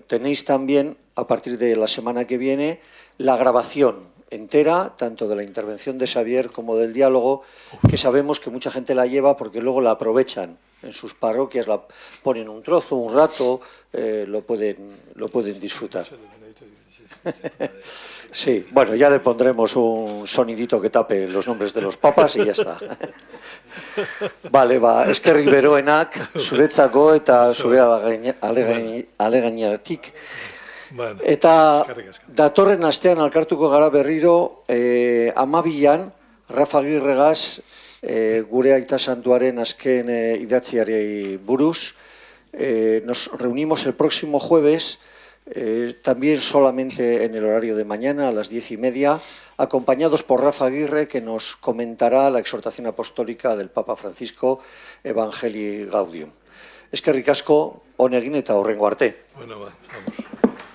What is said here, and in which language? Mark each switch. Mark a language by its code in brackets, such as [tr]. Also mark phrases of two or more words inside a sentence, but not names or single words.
[es] Tenéis también, a partir de la semana que viene, la grabación entera, tanto de la intervención de Xavier como del diálogo, que sabemos que mucha gente la lleva porque luego la aprovechan en sus parroquias, la ponen un trozo, un rato, lo pueden disfrutar. Sí, bueno, ya le pondremos un sonidito que tape los nombres de los papas y ya está. Vale, [eu] eskerrik beroenak, zuretzako eta zure alegainatik. Eta datorren astean alkartuko gara berriro 12an Rafa Agirregaz gure Aita Santuaren azken idatziari buruz. [es] Nos reunimos el próximo jueves, también solamente en el horario de mañana a las 10:30, acompañados por Rafa Aguirre, que nos comentará la exhortación apostólica del Papa Francisco, Evangelii Gaudium. [eu] Eskerrik asko, on egin eta hurrengo arte. [es] Bueno, vamos.